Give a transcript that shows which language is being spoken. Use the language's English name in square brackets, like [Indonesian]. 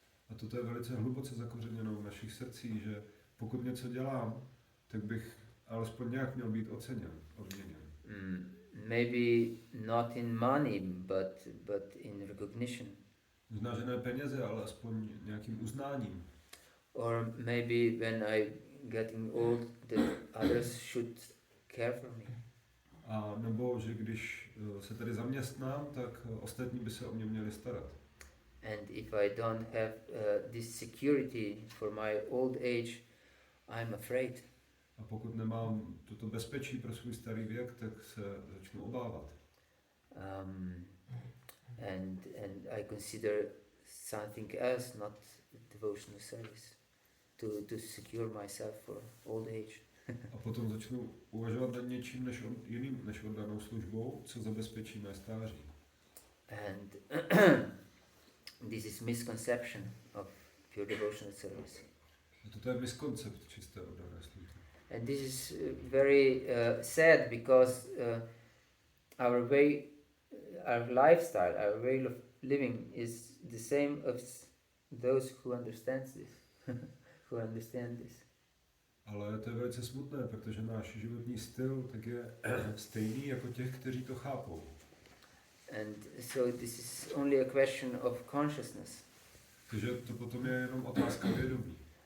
[Czech] A toto je velice hluboce zakořeněno v našich srdcích, že pokud něco dělám, tak bych alespoň nějak měl být odměněn. [English] Maybe not in money, but in recognition. [Czech] Možná, že ne peněze, ale aspoň nějakým uznáním. [English] Or maybe when I getting old, that others should care for me. [Czech] A nebo, že když se tady zaměstnám, tak ostatní by se o mě měli starat. [English] And if I don't have this security for my old age, I'm afraid. [Czech] A pokud nemám toto bezpečí pro svůj starý věk, tak se začnu obávat. [English] And I consider something else, not devotional service, to secure myself for old age. [Czech] A potom začnu uvažovat nad něčím jiným než oddanou službou, co zabezpečí mé stáří. [English] And this is misconception of pure devotional service. [Czech] A toto je miskoncept čisté oddané služby. [English] And this is very sad because our lifestyle, our way of living is the same as those who understand this. [Czech] Ale to je velice smutné, protože náš životní styl tak je stejný jako těch, kteří to chápou. [English] And so this is only a question of consciousness. [Czech] Takže to potom je jenom otázka vědomí.